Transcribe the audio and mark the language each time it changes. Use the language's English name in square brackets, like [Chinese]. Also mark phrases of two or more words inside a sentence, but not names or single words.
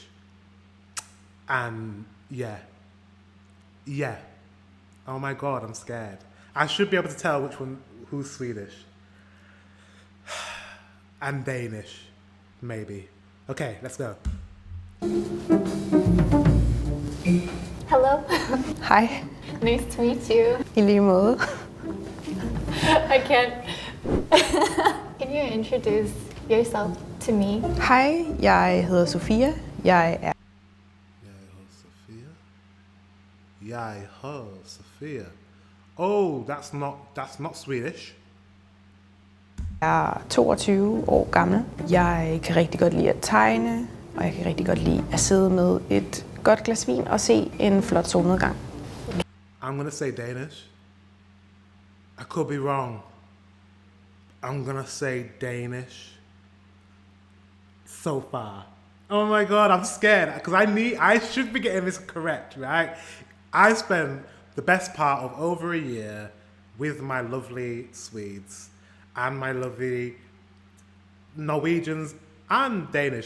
[English] And yeah. Oh my God, I'm scared. I should be able to tell who's Swedish. And Danish, maybe. Okay, let's go. Hello. [Danish] Hej. [English] Nice to meet you. [Danish] I lige måde. [English] I can't. Can you introduce yourself to me? [Danish] Hej, jeg hedder Sofia. Jeg hedder Sofia. [English] Oh, that's not Swedish. [Danish] er 22 år gammel. Jeg kan rigtig godt lide at tegne, og jeg kan rigtig godt lide at sidde med et godt glas vin og se en flot solnedgang. [English] I'm gonna say Danish. I could be wrong. I'm gonna say Danish. So far. Oh my God, I'm scared because I should be getting this correct, right? I spent the best part of over a year with my lovely Swedes and my lovely Norwegians and Danish.